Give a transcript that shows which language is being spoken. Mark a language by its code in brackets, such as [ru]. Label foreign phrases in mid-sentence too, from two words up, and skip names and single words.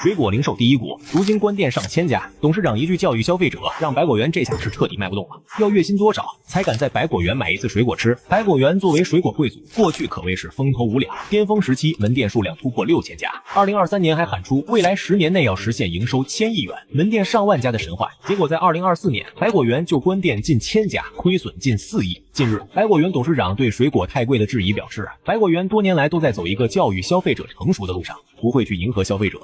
[zh] 水果零售第一股，如今关店上千家。董事长一句教育消费者，让百果园这下是彻底卖不动了。要月薪多少才敢在百果园买一次水果吃？百果园作为水果貴族，過去可謂是風頭無兩，巔峰時期門店數量突破6000家。2023年還喊出未來10年內要實現營收1000億元、門店上萬家的神話。結果在2024年，百果園就關店近1000家，虧損近4億。近日，百果園董事長對水果太貴的質疑表示，百果園多年來都在走一個教育消費者成熟的路上，不會去迎合消費者。